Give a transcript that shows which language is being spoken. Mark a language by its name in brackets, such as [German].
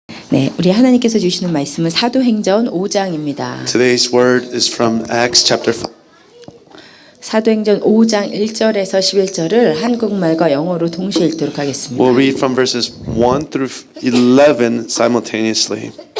[Korean] 네, 우리 하나님께서 주시는 말씀은 사도행전 5장입니다. [English] Today's word is from Acts chapter 5. [Korean] 사도행전 5장 1절에서 11절을 한국말과 영어로 동시에 읽도록 하겠습니다. [English] We'll read from verses 1 through 11 simultaneously.